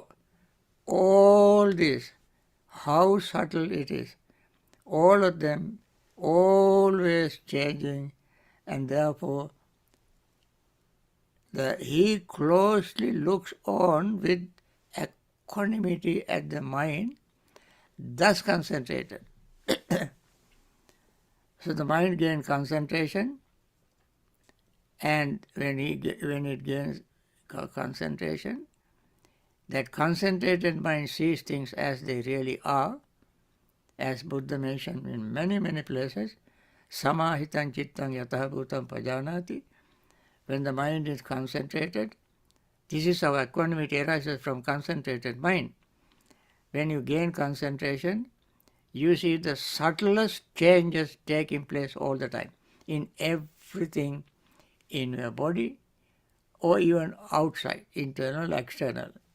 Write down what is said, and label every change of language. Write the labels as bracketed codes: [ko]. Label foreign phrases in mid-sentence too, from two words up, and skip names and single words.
[en] All this, how subtle it is, all of them always changing, and therefore he closely looks on with equanimity at the mind, thus concentrated. So the mind gains concentration, and when it gains concentration, that concentrated mind sees things as they really are, as Buddha mentioned in many, many places. [pi] Samahitam chittam yatah bhutam pajanati. [en] When the mind is concentrated, this is how equanimity arises from concentrated mind. When you gain concentration, you see the subtlest changes taking place all the time in everything in your body or even outside, internal, external.